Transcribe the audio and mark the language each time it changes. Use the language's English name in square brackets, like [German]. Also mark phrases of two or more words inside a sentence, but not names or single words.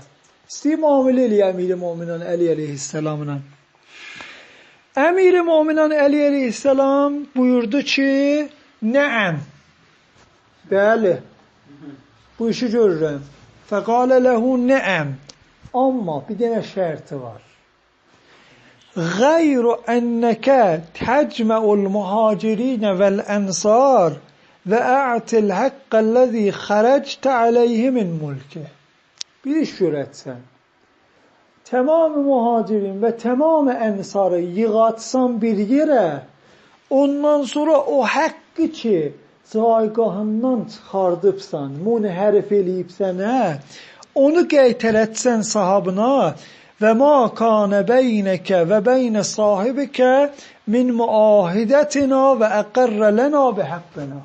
[Azerbaijani] İstəyir müamilə eləyə Əmir-i Möminin Əli əleyhissalamla. Əmir-i Möminin Əli əleyhissalam buyurdu ki, nəəm. Bəli, bu işi görürəm. [Arabic] فقال له نعم. [Azerbaijani] Amma bir dənə şərti var. [Arabic] غير أنك تجمع المهاجرين والأنصار وتعطي الحق الذي خرجت عليه من ملكي. [Azerbaijani] Bir iş görətsən, tamamı muhacirin ve tamamı ensarı yığatsan bir yere, ondan sonra o hakkı ki zaygahından çıxardıbsan, munhərif eləyibsən, onu qaytarətsən sahabına, [Arabic] وما كان بينك وبين صاحبك من معاهدة وأقر لنا [Azerbaijani] və haqqına.